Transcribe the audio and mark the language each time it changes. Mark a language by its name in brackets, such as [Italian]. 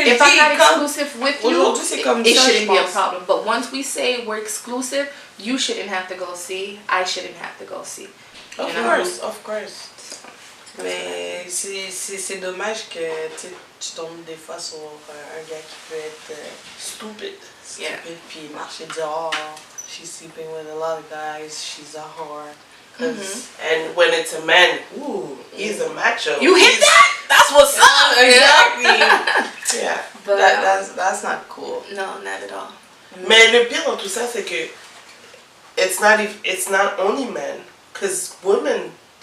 [English] if I'm not exclusive with you, it [French] ça, [English] shouldn't be a problem. But once we say we're exclusive, you shouldn't have to go see, I shouldn't have to go see. Of course. [French] Mais c'est dommage que tu tombes des fois sur un gars qui peut être stupid, puis marcher dire [English] oh she's sleeping with a lot of guys, she's a whore. And when it's a man, ooh, he's a macho. You hit that? That's what's up. Exactly. Yeah, but that's not cool. No, not at all. [French] Mais le pire dans tout ça, c'est que [English] it's not only men, because women